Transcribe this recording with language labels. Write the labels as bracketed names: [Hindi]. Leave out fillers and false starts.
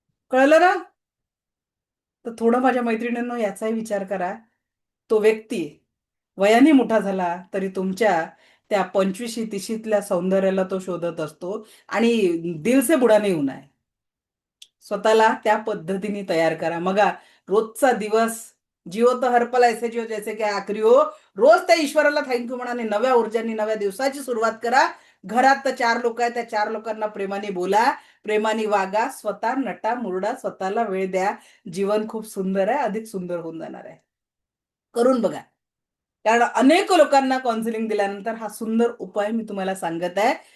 [Marathi] कळलं ना? तर थोडं माझ्या मैत्रिणींनो याचाही विचार करा. तो व्यक्ती वयाने मोठा झाला तरी तुमच्या त्या 25शी 30शीतल्या सौंदर्याला तो शोधत असतो, [Hindi] आणि दिल से बुरा नहीं होना है. [Marathi] स्वतःला त्या पद्धतीने तयार करा. मगा रोजचा दिवस जिओ तर [Hindi] हर पल ऐसे जिओ जैसे की आखरी हो. [Marathi] रोज त्या ईश्वराला थँक्यू म्हणा आणि नव्या ऊर्जांनी नव्या दिवसाची सुरुवात करा. घरात तर 4 लोक आहेत, त्या 4 लोकांना प्रेमाने बोला, प्रेमाने वागा, स्वतः नटा मुरडा, स्वतःला वेळ द्या. जीवन खूप सुंदर आहे, अधिक सुंदर होऊन जाणार आहे. करून बघा. कारण अनेक लोकांना काउन्सिलिंग दिल्यानंतर हा सुंदर उपाय मी तुम्हाला सांगत आहे.